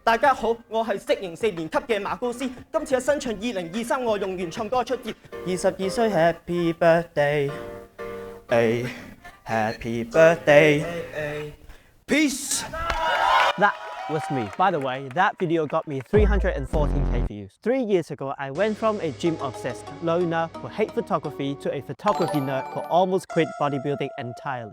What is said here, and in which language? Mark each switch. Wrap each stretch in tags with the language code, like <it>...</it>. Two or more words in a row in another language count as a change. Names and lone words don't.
<yue>大家好，我係適應4年級嘅馬高斯，今次嘅新唱2023我用原創歌出碟。22歲</yue> <en>Happy Birthday， Happy Birthday， Peace。 That was me. By the way, that video got me 314k views. 3 years ago, I went from a gym-obsessed loner who hate photography to a photography nerd who almost quit bodybuilding entirely.</en>